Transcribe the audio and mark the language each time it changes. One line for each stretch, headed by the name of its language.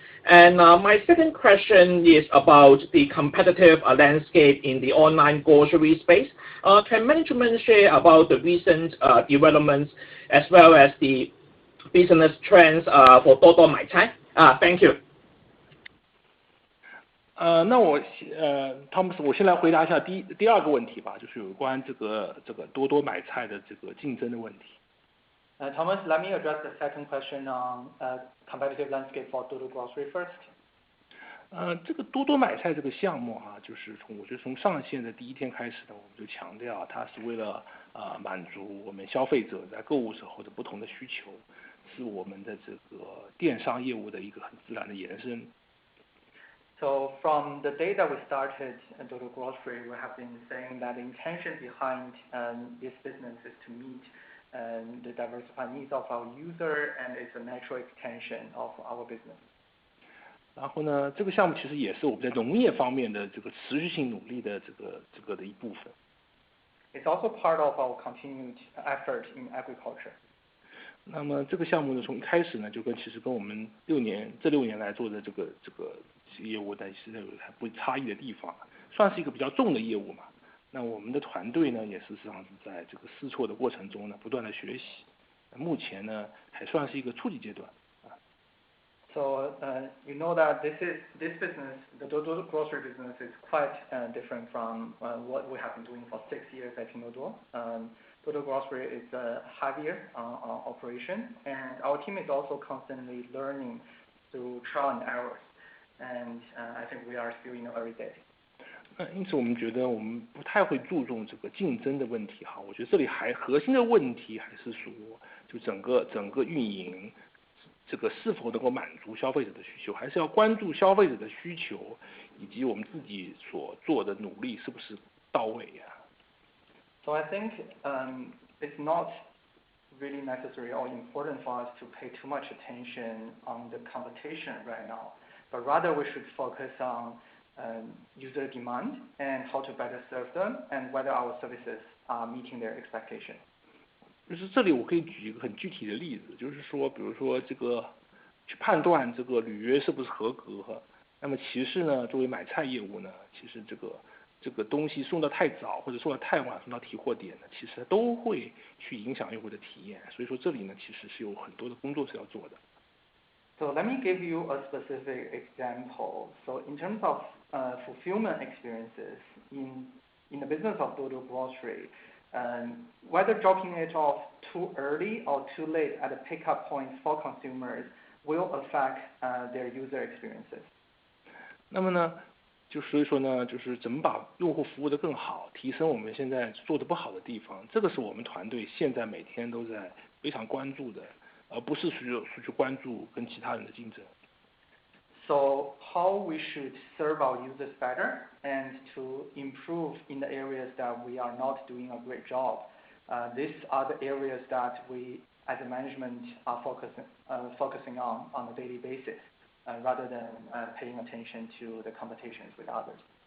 English: And my second question is about the competitive landscape in the online grocery space. Can management share about the recent developments as well as the business trends for Duoduo Maicai? Thank you.
Chinese: 那我汤姆斯，我先来回答一下第二个问题吧，就是有关这个多多买菜的这个竞争的问题。
English: Thomas, let me address the second question on competitive landscape for Duoduo Grocery first.
Chinese: 这个多多买菜这个项目哈，就是我觉得从上线的第一天开始呢，我们就强调它是为了满足我们消费者在购物时候的不同的需求，是我们的这个电商业务的一个很自然的延伸。
English: So from the day that we started Duoduo Grocery, we have been saying that the intention behind this business is to meet the diversified needs of our user, and it's a natural extension of our business.
Chinese: 然后呢，这个项目其实也是我们在农业方面的这个持续性努力的这个的一部分。
English: It's also part of our continued effort in agriculture.
Chinese: 那么这个项目呢，从一开始呢，其实跟我们这6年来做的这个业务呢，其实有还不差异的地方，算是一个比较重的业务嘛。那我们的团队呢，也事实上是在这个试错的过程中呢，不断的学习。目前呢，还算是一个初级阶段。
English: So you know that this business, the Duoduo Grocery business, is quite different from what we have been doing for 6 years at Pinduoduo. Duoduo Grocery is a heavier operation, and our team is also constantly learning through trial and errors. And I think we are still in the early days.
Chinese: 因此我们觉得我们不太会注重这个竞争的问题哈。我觉得这里核心的问题还是说，就整个运营。这个是否能够满足消费者的需求，还是要关注消费者的需求，以及我们自己所做的努力是不是到位呀。
English: So I think it's not really necessary or important for us to pay too much attention on the competition right now, but rather we should focus on user demand and how to better serve them and whether our services are meeting their expectation.
Chinese: 就是这里我可以举一个很具体的例子，就是说，比如说这个去判断这个履约是不是合格，那么其实呢，作为买菜业务呢，其实这个东西送到太早或者送到太晚，送到提货点呢，其实都会去影响用户的体验。所以说这里呢，其实是有很多的工作是要做的。
English: So let me give you a specific example. So in terms of fulfillment experiences in the business of Pinduoduo grocery, whether dropping it off too early or too late at the pickup points for consumers will affect their user experiences.
Chinese: 那么呢，所以说呢，就是怎么把用户服务得更好，提升我们现在做得不好的地方，这个是我们团队现在每天都在非常关注的，而不是去关注跟其他人的竞争。
English: So how we should serve our users better and to improve in the areas that we are not doing a great job. These are the areas that we as a management are focusing on a daily basis, rather than paying attention to the competitions with others.